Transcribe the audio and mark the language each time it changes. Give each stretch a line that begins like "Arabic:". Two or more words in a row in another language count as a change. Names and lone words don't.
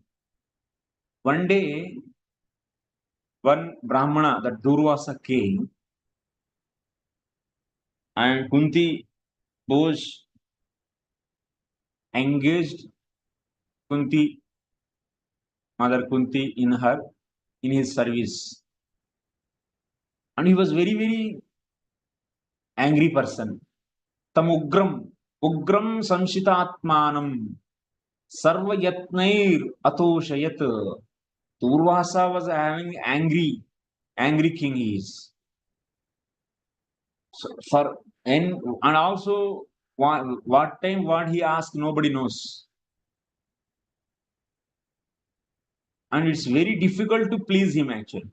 English: One day, one Brahmana, that Durvasa came, and Kunti Bose engaged Kunti, Mother Kunti, in his service. And he was very, very angry person.
Sanskrit: Tamugram, ugram samshitatmanam, sarvayatnair atoshayat.
English: Durvasa was having angry king he is. So and also what time what he asked nobody knows. And it's very difficult to please him actually.